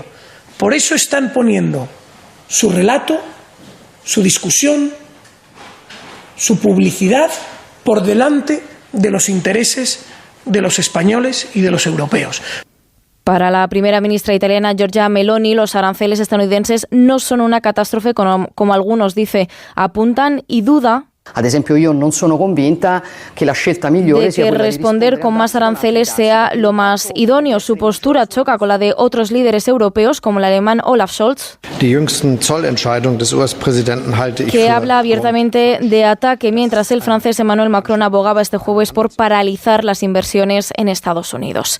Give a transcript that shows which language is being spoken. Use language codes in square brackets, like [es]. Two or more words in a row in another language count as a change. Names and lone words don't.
[es] Por eso están poniendo su relato, su discusión, su publicidad por delante de los intereses de los españoles y de los europeos. Para la primera ministra italiana Giorgia Meloni, los aranceles estadounidenses no son una catástrofe como algunos apuntan, y duda [it] Ad esempio, io non sono convinta che la scelta migliore sia [es] que [it] quella [es] responder con más aranceles sea lo más idóneo. Su postura choca con la de otros líderes europeos, como el alemán Olaf Scholz, que habla abiertamente de ataque, mientras el francés Emmanuel Macron abogaba este jueves por paralizar las inversiones en Estados Unidos.